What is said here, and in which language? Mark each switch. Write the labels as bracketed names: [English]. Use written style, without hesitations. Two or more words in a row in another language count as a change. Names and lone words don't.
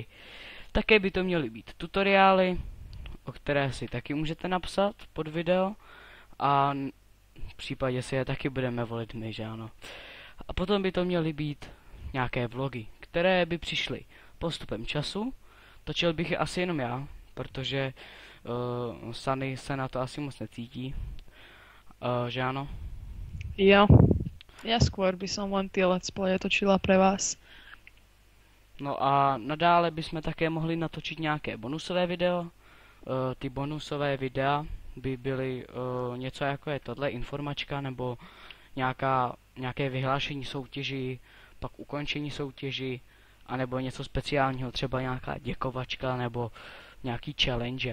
[Czech] Také by to měly být tutoriály, o které si taky můžete napsat pod video, a v případě si je taky budeme volit my, že ano. A potom by to měly být nějaké vlogy, které by přišly postupem času. Točil bych je asi jenom já, protože Sunny se na to asi moc necítí, že ano. Jo, [Slovak] ja skôr by som len tie [English] let's playe [Slovak] točila pre vás. [Czech] No a nadále bychom také mohli natočit nějaké bonusové video. Ty bonusové videa by byly něco jako je tohle informačka nebo nějaké vyhlášení soutěži, pak ukončení soutěži, anebo něco speciálního, třeba nějaká děkovačka nebo nějaký challenge.